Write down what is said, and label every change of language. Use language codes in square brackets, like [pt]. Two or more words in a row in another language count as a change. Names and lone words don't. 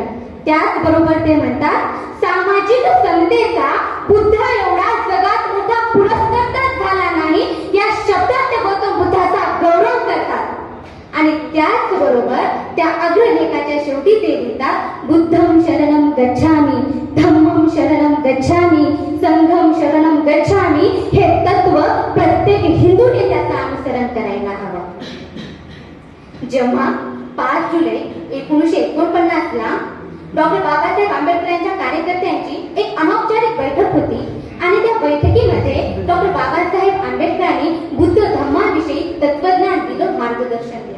[mr] त्याचबरोबर ते म्हणतात, सामाजिक समतेचा बुद्ध एवढा जगात मोठा पुरस्कार झाला नाही या शब्दात ते गौतम बुद्धाचा गौरव करतात। आणि त्याचबरोबर त्या अग्रलेखाच्या शेवटी ते लिहितात, [pi] बुद्धं शरणं गच्छामि, धम्मं शरणं गच्छामि, संघं शरणं गच्छामि। [mr] हे तत्व प्रत्येक हिंदूने त्याचं अनुसरण करायला हवं। जेव्हा 5 जुलै 1949 ला डॉक्टर बाबासाहेब आंबेडकरांच्या कार्यकर्त्यांची एक अनौपचारिक बैठक होती आणि त्या बैठकीमध्ये डॉक्टर बाबासाहेब आंबेडकरांनी बुद्ध धर्माविषयी तत्वज्ञान दिलं, मार्गदर्शन दिलं।